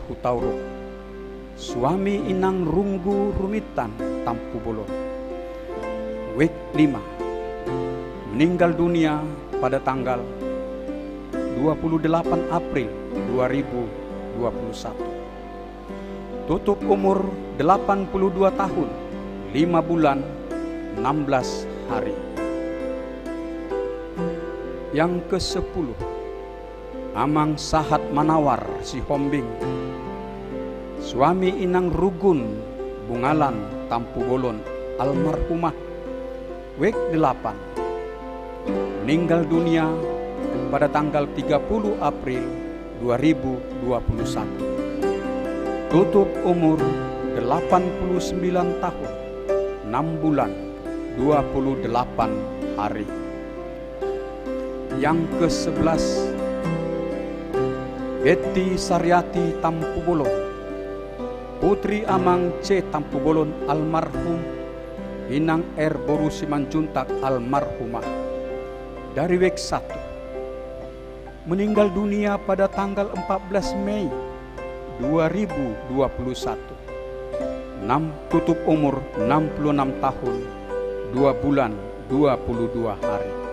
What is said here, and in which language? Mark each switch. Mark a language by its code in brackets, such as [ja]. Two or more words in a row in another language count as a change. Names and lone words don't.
[id] Hutauruk, suami Inang Runggu Rumitan Tampu Bolon, WEG 5, meninggal dunia pada tanggal 28 April 2021. Tutup umur 82 tahun, 5 bulan, 16 hari. Yang ke-10, Amang Sahat Manawar Sihombing, suami Inang Rugun Bungalan Tampu Bolon almarhumah, WEG 8, meninggal dunia pada tanggal 30 April 2021. Tutup umur 89 tahun, 6 bulan, 28 hari. Yang ke-11, Betty Saryati Tampu Bolon, putri Amang C. Tampu Bolon almarhum, Inang R. Boru Simanjuntak almarhumah, dari WEG 1, meninggal dunia pada tanggal 14 Mei 2021. Tutup umur 66 tahun, 2 bulan, 22 hari.